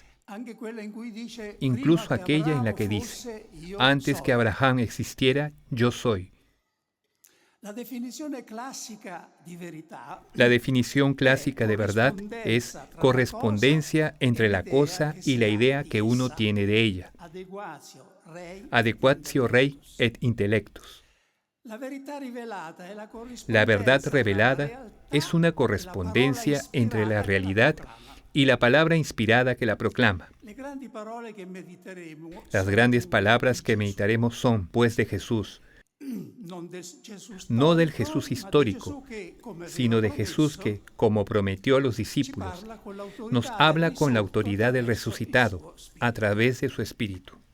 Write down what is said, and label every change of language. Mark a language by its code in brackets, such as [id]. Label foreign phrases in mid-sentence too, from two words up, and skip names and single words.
[es] Incluso aquella en la que dice, antes que Abraham existiera, yo soy. La definición clásica de verdad es correspondencia entre la cosa y la idea que uno tiene de ella. [la] Adequatio rei et intellectus. [es] La verdad revelada es una correspondencia entre la realidad y la palabra inspirada que la proclama. Las grandes palabras que meditaremos son, pues, de Jesús, no del Jesús histórico, sino de Jesús que, como prometió a los discípulos, nos habla con la autoridad del resucitado a través de su Espíritu.